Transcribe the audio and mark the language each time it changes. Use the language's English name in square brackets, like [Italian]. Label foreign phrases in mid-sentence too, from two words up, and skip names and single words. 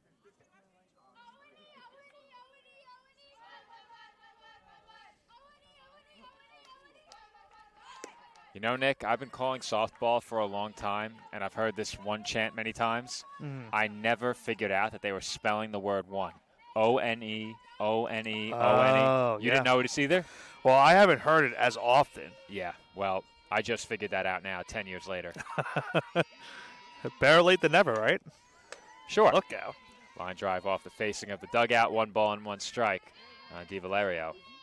[English] You know, Nick, I've been calling softball for a long time, and I've heard this one chant many times. I never figured out that they were spelling the word one. O-N-E, O-N-E, O-N-E. Oh, You didn't notice either? Well, I haven't heard it as often. Yeah, well, I just figured that out now, 10 years later. Better late than never, right? Sure. Look out. Line drive off the facing of the dugout, 1 ball and 1 strike. Di Valerio.